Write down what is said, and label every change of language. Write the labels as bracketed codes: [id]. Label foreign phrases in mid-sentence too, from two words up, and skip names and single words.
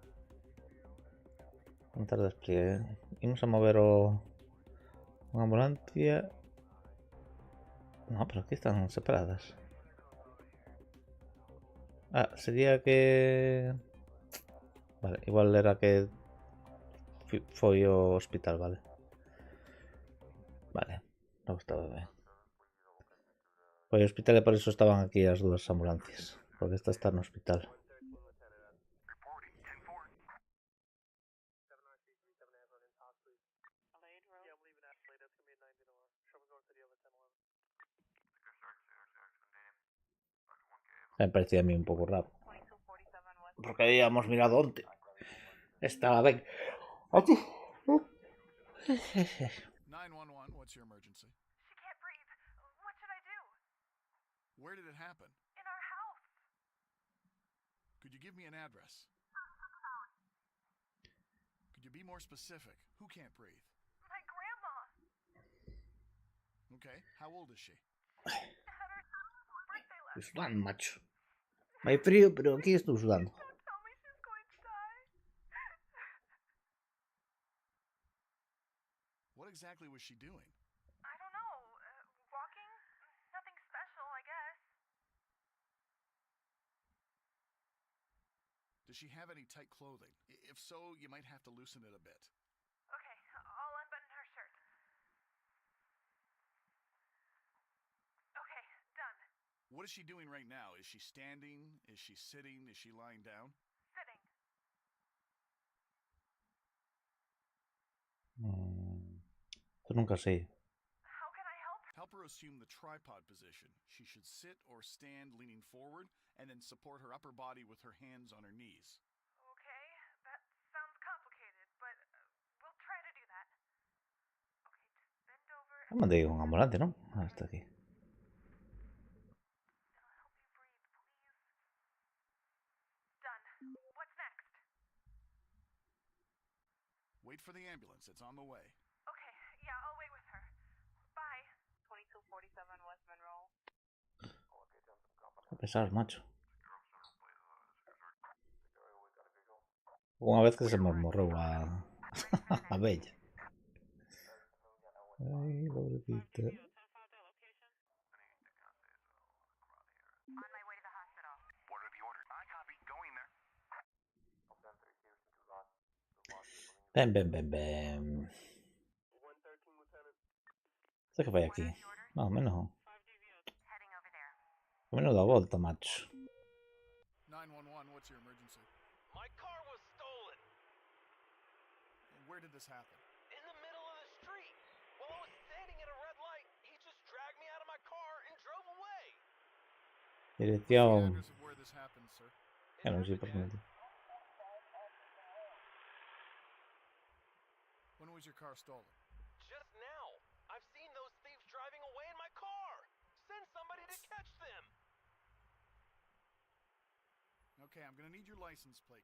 [es] Contar despliegue. Vamos a mover una ambulancia. No, pero aquí están separadas. [gl] Ah, sería que... Vale, igual era que foi ao hospital, vale. Vale, non estaba ben. Foi ao hospital e por iso estaban aquí as dúas ambulancias. Porque esta está no hospital. [en] Reporting 10-4. [es] Me parecía a mí [gl] un pouco raro. Porque habíamos mirado onte. Estaba ben. Aquí. [en] 911, what's your emergency? She can't breathe. What should I do? Where did it happen? In our house. Could you give me an address? Could you be more specific? Who can't breathe? My grandma. Okay, how old is she? Had her birthday last [gl] Sudando, macho. Vai frío, pero aquí estou sudando. [en] Don't tell me she's going to die. What exactly was she doing? I don't know. Walking? Nothing special, I guess. Does she have any tight clothing? If so, you might have to loosen it a bit. Okay, I'll unbutton her shirt. Okay, done. What is she doing right now? Is she standing? Is she sitting? Is she lying down? Sitting. [gl] Eu nunca sei. [en] How can I help her? Help her assume the tripod position. She should sit or stand leaning forward and then support her upper body with her hands on her knees. Okay, that sounds complicated, but we'll try to do that. Okay, just bend over [gl] Eu mandei un ambulante, non? [es] Hasta aquí. [en] It'll help you breathe, please. Done. What's next? Wait for the ambulance. It's on the way. Okay, yeah, I'll wait with her. Bye. 2247 West Monroe. [gl] A pesar, macho. Unha vez que se me morreu a bella. [es] Ai, pobrecita. [en] On my way to the hospital. What are the orders? I copy. Going there. [gl] Ben, ben, ben, ben. Sei que vai aquí. Más ou menos. [en] Heading over there. [gl] O menos da volta, macho. [en] 911, what's your emergency? My car was stolen And where did this happen? in the middle of the street. While I was standing at a red light, he just dragged me out of my car and drove away. What's the [es] Dirección. [en] address of where this happened, sir? [gl] Ya non sei por que. [en] When was your car stolen? Just now. I've seen those thieves driving away in my car. Send somebody to catch them. Okay, I'm gonna need your license plate.